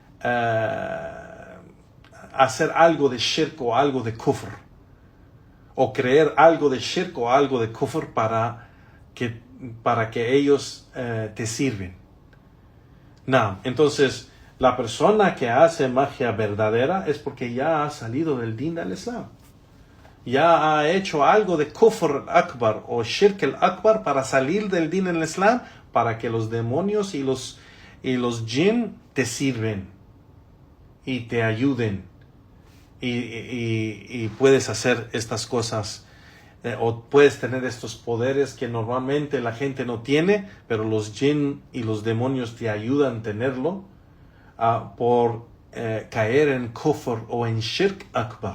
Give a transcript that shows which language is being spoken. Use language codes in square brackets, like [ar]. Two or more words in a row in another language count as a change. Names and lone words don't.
[es] hacer algo de shirk o algo de kufr, o creer algo de shirk o algo de kufr para que ellos te sirven. No, entonces la persona que hace magia verdadera es porque ya ha salido del din del Islam, ya ha hecho algo de [ar] كفر أكبر [es] o [ar] شرك الأكبر [es] para salir del din del Islam, para que los demonios y los jinn te sirven y te ayuden, y puedes hacer estas cosas, o puedes tener estos poderes que normalmente la gente no tiene, pero los jinn y los demonios te ayudan a tenerlo, por caer en kufr o en [ar] شرك أكبر.